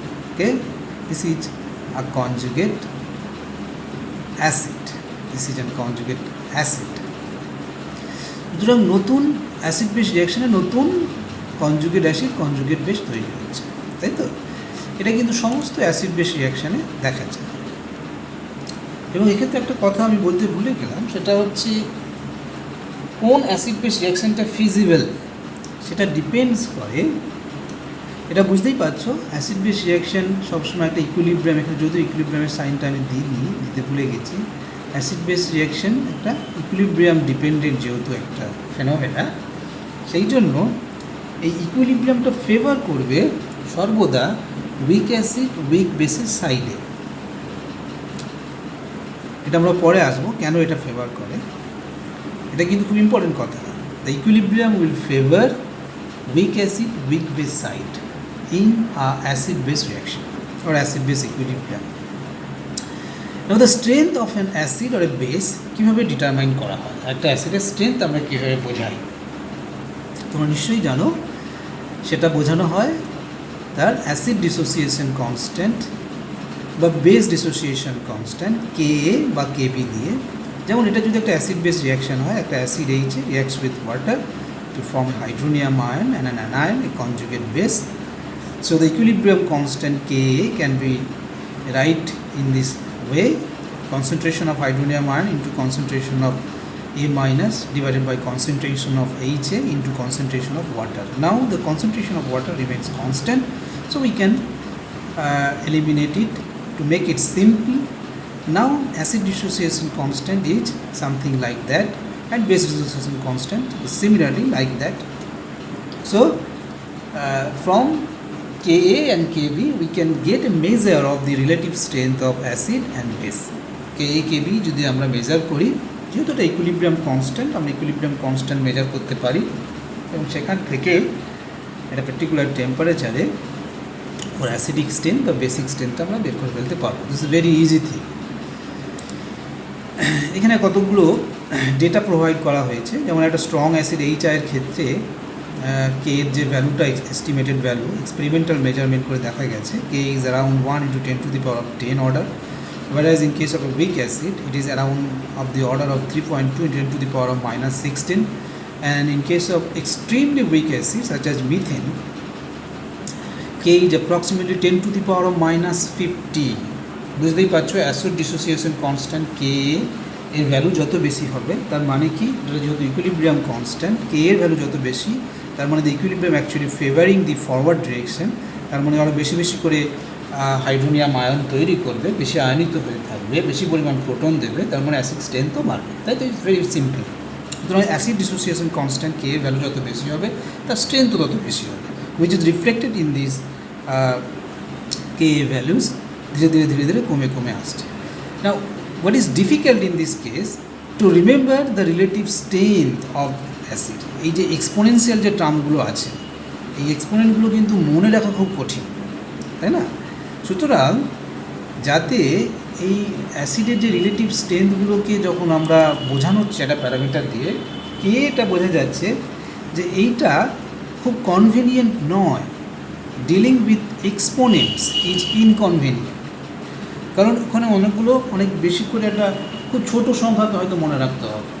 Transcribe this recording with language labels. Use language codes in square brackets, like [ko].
[en] Okay, this is a conjugate acid. This is a conjugate acid. [bn] সুতরাং নতুন acid base রিয়াকশানে নতুন conjugate acid, conjugate base তৈরি হচ্ছে, তাই তো? এটা কিন্তু সমস্ত অ্যাসিড বেস রিয়াকশানে দেখা যায়। এবং এক্ষেত্রে একটা কথা আমি বলতে ভুলে গেলাম, সেটা হচ্ছে কোন অ্যাসিড বেস রিয়াকশানটা ফিজিবল সেটা ডিপেন্ডস করে, এটা বুঝতেই পারছো। অ্যাসিড বেস রিয়াকশান সবসময় একটা ইকুইলিব্রিয়াম, এখানে যদিও ইকুইলিব্রিয়ামের সাইনটা আমি দিতে ভুলে গেছি। অ্যাসিড বেস রিয়াকশান একটা ইকুইলিব্রিয়াম ডিপেন্ডেন্ট যেহেতু একটা ফেনোমেনা, সেই জন্য এই ইকুইলিব্রিয়ামটা ফেভার করবে সর্বদা উইক অ্যাসিড উইক বেসের সাইডে। এটা আমরা পরে আসবো কেন এটা ফেভার করে, এটা কিন্তু খুব ইম্পর্টেন্ট কথা। [en] The equilibrium will favour weak acid weak base side in acid base reaction or acid base equilibrium. Now the strength of an acid or a base [bn] কিভাবে ডিটারমাইন করা হয়, একটা অ্যাসিডের স্ট্রেংথ আমরা কীভাবে বোঝাই, তোমরা নিশ্চয়ই জানো। সেটা বোঝানো হয় তার অ্যাসিড ডিসোসিয়েশন কনস্ট্যান্ট বা বেস ডিসোসিয়েশন কনস্ট্যান্ট কে এ বা কে বি দিয়ে। যেমন এটা যদি একটা অ্যাসিড বেস রিয়াকশন হয়, একটা acid H [en] Reacts with water to form hydronium ion and an anion, a conjugate base. So the equilibrium constant Ka can be write in this way: concentration of hydronium ion into concentration of A minus divided by concentration of Ha into concentration of water. Now the concentration of water remains constant, so we can eliminate it to make it simple. Now acid dissociation constant is something like that, and base dissociation constant is similarly like that. So from Ka and Kb we can get a measure of the relative strength of acid and base. [bn] Ka Kb যদি আমরা measure করি, যেহেতু এটা equilibrium constant, আমরা equilibrium constant measure করতে পারি এবং সেখান থেকে একটা পার্টিকুলার টেম্পারেচারে ওর অ্যাসিডিক স্ট্রেন্থ বা বেসিক স্ট্রেন্থটা আমরা বের করে ফেলতে পারবো। [en] This is very easy thing. [bn] এখানে কতগুলো ডেটা প্রোভাইড করা হয়েছে। যেমন একটা স্ট্রং অ্যাসিড এইচআইয়ের ক্ষেত্রে কে এর যে ভ্যালুটা এস্টিমেটেড ভ্যালু এক্সপেরিমেন্টাল মেজারমেন্ট করে দেখা গেছে K is around 1 × 10⁻10 order, [en] whereas in case of a weak acid it is around of the order of 3.2 × 10⁻16, and in case of extremely weak acids such as methane, K is approximately 10⁻50। [bn] বুঝতেই পারছো acid dissociation constant কে এর value যত বেশি হবে তার মানে কি, এটা যেহেতু ইকুইলিব্রিয়াম কনস্ট্যান্ট, কে এর ভ্যালু যত বেশি তার মানে [en] the equilibrium actually favouring the forward direction, [bn] তার মানে আরও বেশি বেশি করে হাইড্রোনিয়াম আয়ন তৈরি করবে, বেশি আয়নিত হয়ে থাকবে, বেশি পরিমাণ প্রোটন দেবে, তার মানে অ্যাসিড স্ট্রেন্থও বাড়বে। তাই তো [en] It's very simple. [bn] সুতরাং অ্যাসিড ডিসোসিয়েশন কনস্ট্যান্ট কে এর ভ্যালু যত বেশি হবে তার স্ট্রেন্থও তত বেশি হবে, [en] which is reflected in this K values [bn] ধীরে ধীরে ধীরে ধীরে কমে কমে আসছে। [en] Now what is difficult in this case to remember the relative strength of acid. [bn] এই যে এক্সপোনেনশিয়াল যে টার্মগুলো আছে, এই এক্সপোনেন্টগুলো কিন্তু মনে রাখা খুব কঠিন, তাই না? সুতরাং যাতে এই অ্যাসিডের যে রিলেটিভ স্ট্রেংথগুলোকে যখন আমরা বোঝানো হচ্ছে একটা প্যারামিটার দিয়ে, কে এটা বোঝা যাচ্ছে যে এইটা খুব কনভেনিয়েন্ট নয়, [en] dealing with exponents is inconvenient, [bn] কারণ ওখানে অনেক বেশি করে একটা খুব ছোটো সংখ্যাকে হয়তো মনে রাখতে হবে।